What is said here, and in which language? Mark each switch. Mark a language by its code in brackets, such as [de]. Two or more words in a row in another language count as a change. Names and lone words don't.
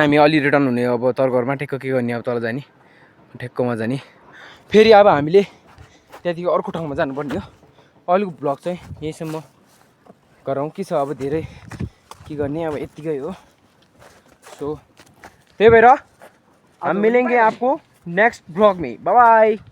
[ne] हामी अलि रिटर्न हुने अब तर घरमा ठेक्क के गर्ने अब तल जाने ठेक्कमा जाने फेरि अब हामीले त्यहाँदेखि अर्को ठाउँमा जानुपर्ने हो अहिलेको ब्लग चाहिँ यहीँसम्म गरौँ के छ अब धेरै के गर्ने अब यत्तिकै हो सो त्यही भएर [hi] हम मिलेंगे आपको नेक्स्ट ब्लॉग में बाय बाय।